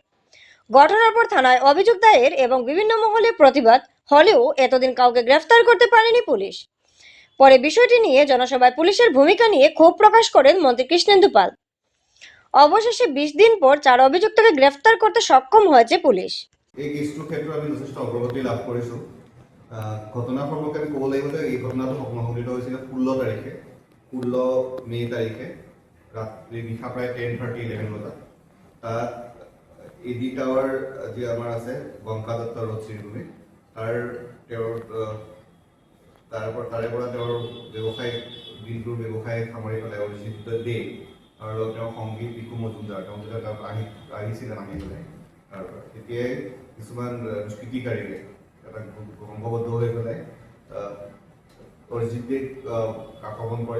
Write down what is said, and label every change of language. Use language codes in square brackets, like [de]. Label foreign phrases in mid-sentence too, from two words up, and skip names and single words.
[bn] ঘটনার পর থানায় অভিযোগ দায়ের এবং বিভিন্ন মহলে প্রতিবাদ হলেও এতদিন কাউকে গ্রেফতার করতে পারেনি পুলিশ। পরে বিষয়টি নিয়ে জনসভায় পুলিশের ভূমিকা নিয়ে ক্ষোভ প্রকাশ করেন মন্ত্রী কৃষ্ণেন্দু পাল। অবশেষে 20 দিন পর 4 অভিযুক্তকে গ্রেফতার করতে সক্ষম হয়েছে পুলিশ। [as] এই কেছটোৰ ক্ষেত্ৰত আমি যথেষ্ট অগ্ৰগতি লাভ কৰিছোঁ। ঘটনা সম্পৰ্কে আমি ক'ব লাগিব যে এই ঘটনাটো সংঘটিত হৈছিল 16 মে' তাৰিখে ৰাতি নিশা প্ৰায় 10:30-11 বজাত। তাত এডি টাৱাৰ যি আমাৰ আছে গংকা দত্ত ৰোড শ্ৰীভূমি, তাৰে পৰা তেওঁৰ ব্যৱসায়িক দিনটোৰ ব্যৱসায় সামৰি পেলাই অৰিজিৎ দে আৰু তেওঁৰ সংগী পিকু মজুমদাৰ তেওঁ যেতিয়া তাত আহিছিলে নামি পেলাই তেতিয়াই কিছুমান দুষ্কৃতিকাৰীৰে এটা সংঘবদ্ধ হৈ পেলাই অৰিজিৎ দেক আক্ৰমণ কৰে।